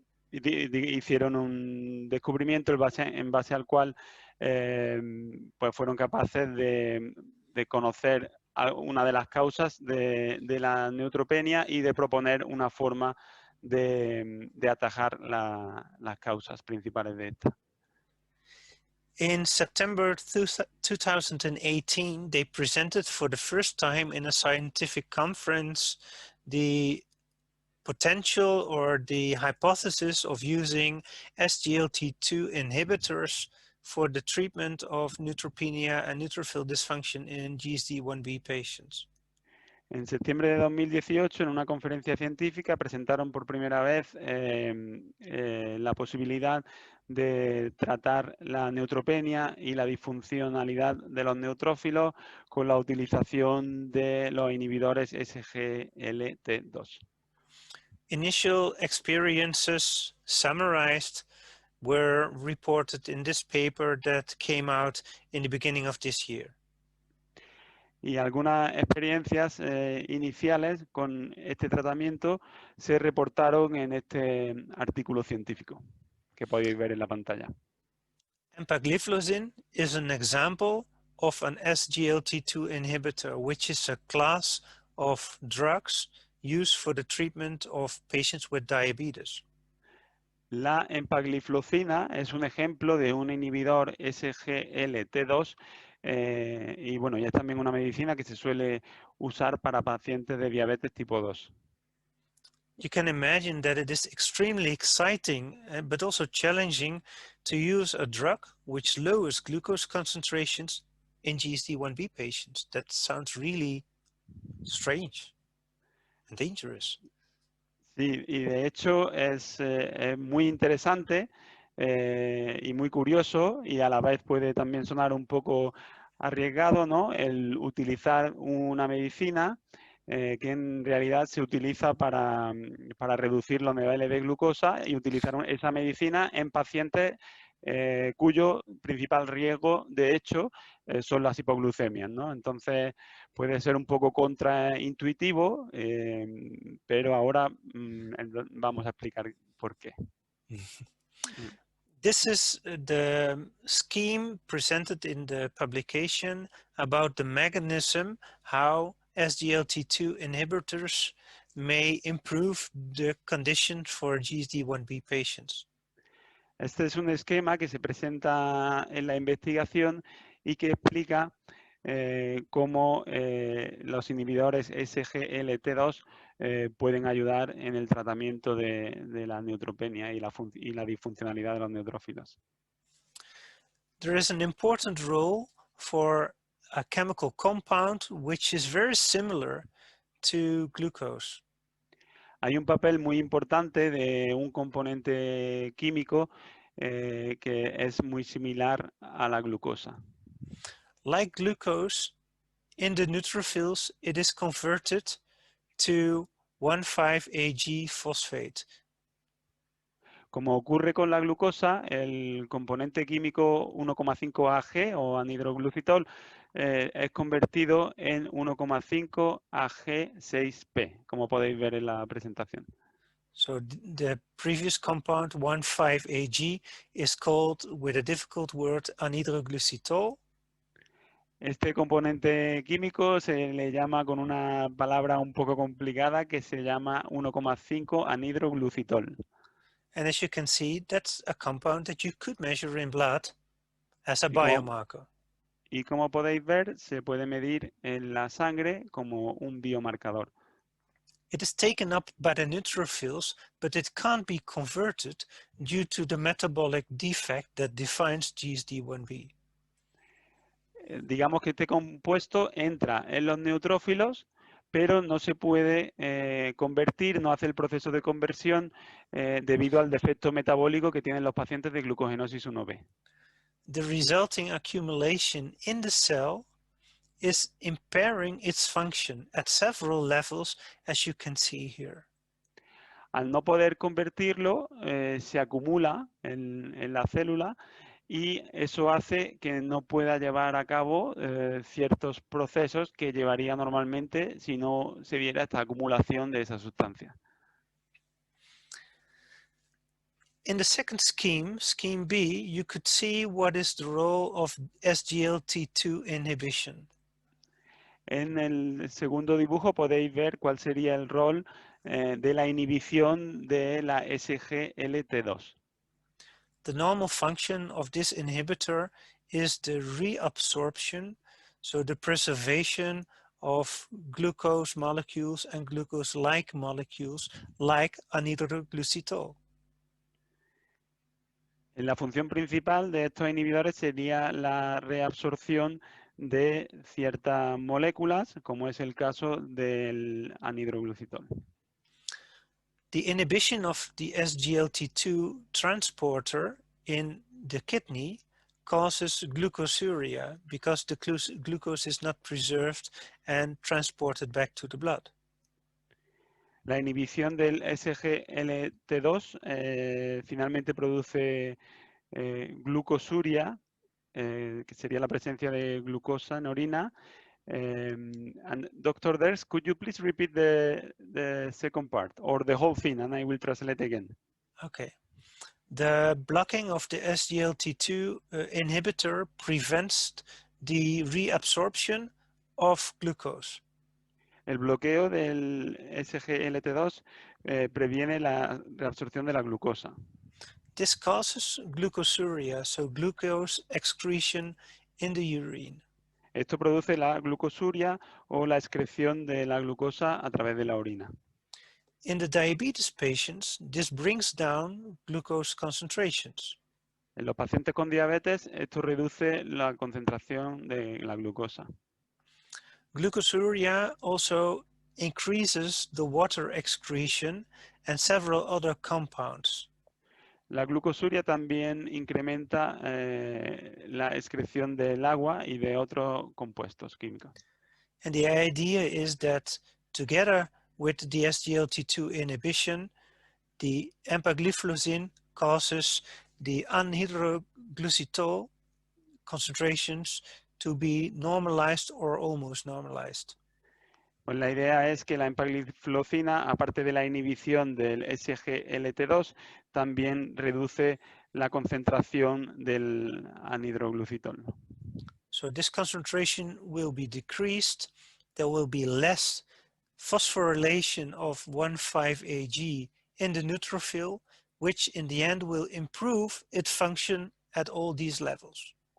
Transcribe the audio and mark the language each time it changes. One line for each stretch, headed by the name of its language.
Spanish: hicieron un descubrimiento en base al cual pues fueron capaces de conocer una de las causas de la neutropenia y de proponer una forma de atajar las causas principales de esta.
English: In September 2018, they presented for the first time in a scientific conference the potential or the hypothesis of using SGLT2 inhibitors for the treatment of neutropenia and neutrophil dysfunction in GSD1B patients.
Spanish: En septiembre de 2018, en una conferencia científica, presentaron por primera vez la posibilidad de tratar la neutropenia y la disfuncionalidad de los neutrófilos con la utilización de los inhibidores SGLT2.
English: Initial experiences summarized were reported in this paper that came out in the beginning of this year.
Spanish: Y algunas experiencias iniciales con este tratamiento se reportaron en este artículo científico que podéis ver en la pantalla.
English: Empagliflozin is an example of an SGLT2 inhibitor, which is a class of drugs used for the treatment of patients with diabetes.
Spanish: La empagliflozina es un ejemplo de un inhibidor SGLT2 y bueno, ya es también una medicina que se suele usar para pacientes de diabetes tipo 2.
English: You can imagine that it is extremely exciting, but also challenging to use a drug which lowers glucose concentrations in GSD1B patients. That sounds really strange and dangerous.
Spanish: Sí, y de hecho es muy interesante y muy curioso y a la vez puede también sonar un poco arriesgado, ¿no? El utilizar una medicina que en realidad se utiliza para reducir los niveles de glucosa y utilizar esa medicina en pacientes cuyo principal riesgo, de hecho, son las hipoglucemias, ¿no? Entonces, puede ser un poco contraintuitivo, pero ahora vamos a explicar por qué.
English: This is the scheme presented in the publication about the mechanism how SGLT2 inhibitors may improve the condition for GSD1B patients.
Spanish: Este es un esquema que se presenta en la investigación y que explica cómo los inhibidores SGLT2 pueden ayudar en el tratamiento de la neutropenia y la disfuncionalidad de los neutrófilos.
English: There is an important role for a chemical compound which is very similar to glucose.
Spanish: Hay un papel muy importante de un componente químico que es muy similar a la glucosa.
English: Like glucose, in the neutrophils, it is converted to 1,5-AG phosphate.
Spanish: Como ocurre con la glucosa, el componente químico 1,5-AG o anhidroglucitol es convertido en 1,5-AG6P, como podéis ver en la presentación.
English: So the previous compound 1,5-AG is called with a difficult word anhydroglucitol.
Spanish: Este componente químico se le llama con una palabra un poco complicada que se llama 1,5-anhidroglucitol.
English: And as you can see, that's a compound that you could measure in blood as a
Spanish: Y
English: biomarker.
Spanish: Y como podéis ver, se puede medir en la sangre como un biomarcador.
English: It is taken up by the neutrophils, but it can't be converted due to the metabolic defect that defines GSD1B.
Spanish: Digamos que este compuesto entra en los neutrófilos, pero no se puede convertir, no hace el proceso de conversión debido al defecto metabólico que tienen los pacientes de glucogenosis 1B.
English: The resulting accumulation in the cell is impairing its function at several levels, as you can see here.
Spanish: Al no poder convertirlo, se acumula en la célula y eso hace que no pueda llevar a cabo ciertos procesos que llevaría normalmente si no se diera esta acumulación de esa sustancia.
English: In the second scheme, scheme B, you could see what is the role of SGLT2 inhibition.
Spanish: En el segundo dibujo podéis ver cuál sería el rol de la inhibición de la SGLT2.
English: The normal function of this inhibitor is the reabsorption, so the preservation of glucose molecules and glucose-like molecules like anhydroglucitol.
Spanish: La función principal de estos inhibidores sería la reabsorción de ciertas moléculas, como es el caso del anhidroglucitol.
English: The inhibition of the SGLT2 transporter in the kidney causes glucosuria because the glucose is not preserved and transported back to the blood.
Spanish: La inhibición del SGLT2 finalmente produce glucosuria, que sería la presencia de glucosa en orina.
English: And Dr. Ders, could you please repeat the second part or the whole thing, and I will translate again. Okay. The blocking of the SGLT2 inhibitor prevents the reabsorption of glucose.
Spanish: El bloqueo del SGLT2 previene la reabsorción de la glucosa.
English: This causes glucosuria, so glucose excretion in the urine.
Spanish: Esto produce la glucosuria o la excreción de la glucosa a través de la orina.
English: In the diabetes patients, this brings down glucose concentrations.
Spanish: En los pacientes con diabetes, esto reduce la concentración de la glucosa.
English: Glucosuria also increases the water excretion and several other compounds.
Spanish: La glucosuria también incrementa la excreción del agua y de otros compuestos químicos.
English: And the idea is that together with the SGLT2 inhibition, the empagliflozin causes the anhydroglucitol concentrations to be normalized or almost normalized.
Spanish: Pues la idea es que la empagliflozina, aparte de la inhibición del SGLT2, también reduce la concentración del anhidroglucitol.
English: So this concentration will be decreased. There will be less phosphorylation of 1,5-AG in the neutrophil, which in the end will improve its function at all these levels.